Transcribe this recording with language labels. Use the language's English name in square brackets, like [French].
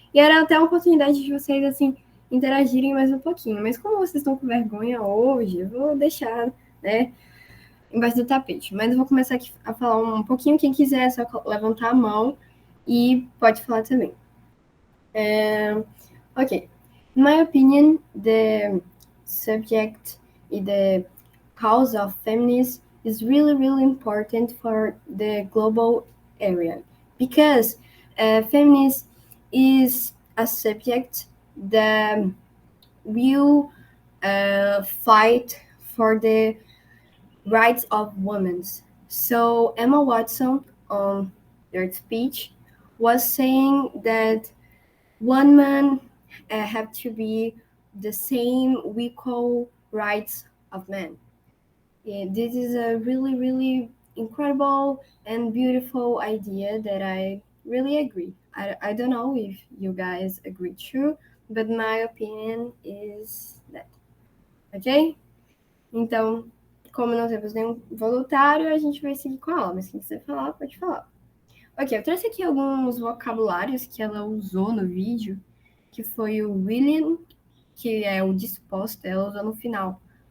[Portuguese] E era até uma oportunidade de vocês, assim, interagirem mais um pouquinho. Mas como vocês estão com vergonha hoje, eu vou deixar, né, embaixo do tapete. Mas eu vou começar aqui a falar um pouquinho. Quem quiser, é só levantar a mão e pode falar também. Okay. [English] In my opinion, the subject, the cause of feminism is really, really important for the global area because feminism is a subject that will fight for the rights of women. So Emma Watson, on their speech, was saying that women have to be the same equal rights of men. This is a really, really incredible and beautiful idea that I really agree. I don't know if you guys agree too, but my opinion is that. Ok? [Portuguese] Então, como não temos nenhum voluntário, a gente vai seguir com a aula, mas quem quiser falar, pode falar. Ok, eu trouxe aqui alguns vocabulários que ela usou no vídeo, que foi o willing, que é o disposta, ela usou no final.